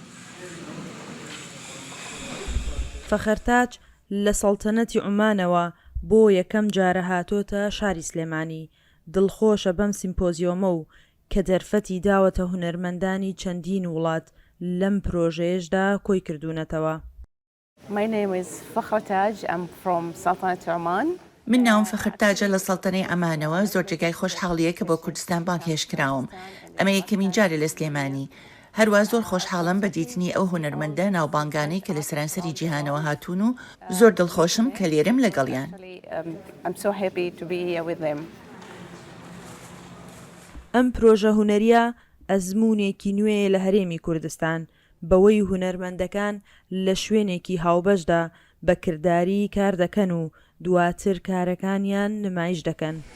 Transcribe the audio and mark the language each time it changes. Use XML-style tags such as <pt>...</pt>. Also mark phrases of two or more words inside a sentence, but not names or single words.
<ckb>فەخەرتاج لە سەڵتەنەتی عومانەوە بۆ یەکەم جارە هاتۆتە شاری سلێمانی. دڵخۆشە بەم سیمپۆزیۆمە و کە دەرفەتی داوەتە هونەرمەندانی چەندین وڵات لەم پرۆژەیەشدا کۆی کردوونەتەوە.</ckb> <en>My name is Fakhra Taj. I'm from Sultanate Oman.</en> <ckb>من ناوم فەخرتاجە لە سەڵتەنەی ئەمانەوە زۆر جێگای خۆشحاڵیە کە بۆ کوردستان بانگهێشتراوم. ئەمە یەکەمین جارە لە سلێمانی. هەروە زۆر خۆشحاڵم بە دیتنی ئەو هونەرمەندە ناوبانگانەی کە لە سەرانسەری جیهانەوە هاتوون و زۆر دڵخۆشم کە لێرەم لەگەڵیان. ئەم پرۆژە هونەریە ئەزموونێکی نوێیە لە هەرێمی کوردستان بەوەی هونەرمەندەکان لە شوێنێکی هاوبەشدا بەکردداری کار دەکەن و دواتر کارەکانیان نمایش دەکەن.</ckb>